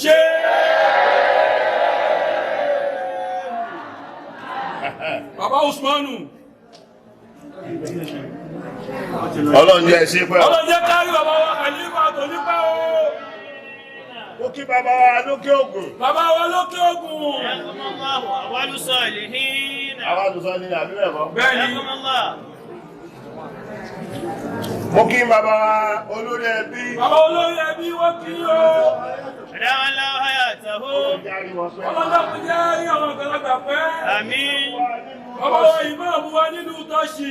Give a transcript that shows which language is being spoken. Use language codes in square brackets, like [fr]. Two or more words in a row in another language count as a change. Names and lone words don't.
[yo] ṣe Bàbá Usmanu. Ọlọ́run jẹ́ ṣe pẹ́. Ọlọ́jẹ́ kárí bàbá wa Khalifa tó nípa o. Mo kí bàbá wa lókè ògùn. Bàbá wa lókè Ògùn. [ar] حياكم الله أول صالحين [yo] Àwọn àdùsọ ní àbílẹ̀ mọ́. Bẹ́ẹ̀ni, [ar] حياكم الله [yo] Mo kí bàbá wa olórí ẹbí. bàbá olórí ẹbí wọ́n kí o. [ar] أدام الله حياته [yo] Járí wọn pẹ́. Ọlọ́jọ́ kò jẹ́ rí àwọn àgbàlagbà pẹ́. آمين Bàbá wa ìmáàmù wa nínú Tọ́ṣì.